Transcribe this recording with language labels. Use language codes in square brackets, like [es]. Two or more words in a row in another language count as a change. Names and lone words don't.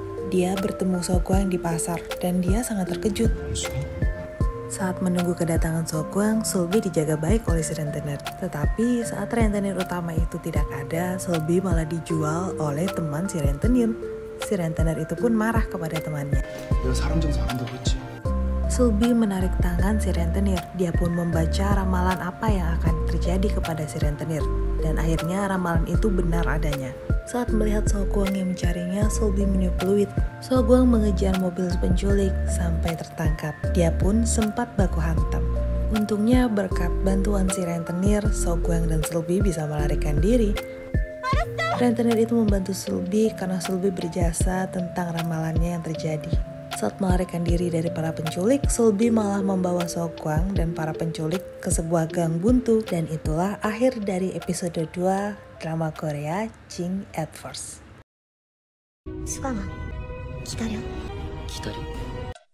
[id] Dia bertemu Sokwang di pasar dan dia sangat terkejut. Saat menunggu kedatangan Sokwang, Sulbi dijaga baik oleh si rentenir. Tetapi saat rentenir utama itu tidak ada, Sulbi malah dijual oleh teman si rentenir. Si rentenir itu pun marah kepada temannya. [ko] 내가 사람 장사 안 한다고 했지. [id] Sulbi menarik tangan si rentenir. Dia pun membaca ramalan apa yang akan terjadi kepada si rentenir. Dan akhirnya ramalan itu benar adanya. Saat melihat Sokwang yang mencarinya, Sulbi meniup peluit. Sokwang mengejar mobil penculik sampai tertangkap. Dia pun sempat baku hantam. Untungnya berkat bantuan si rentenir, Sokwang dan Sulbi bisa melarikan diri. Rentenir itu membantu Sulbi karena Sulbi berjasa tentang ramalannya yang terjadi. Saat melarikan diri dari para penculik, Sulbi malah membawa Sokwang dan para penculik ke sebuah gang buntu. Dan itulah akhir dari episode 2 drama Korea Jing at First. [ko] 수강아, 기다려. 기다려?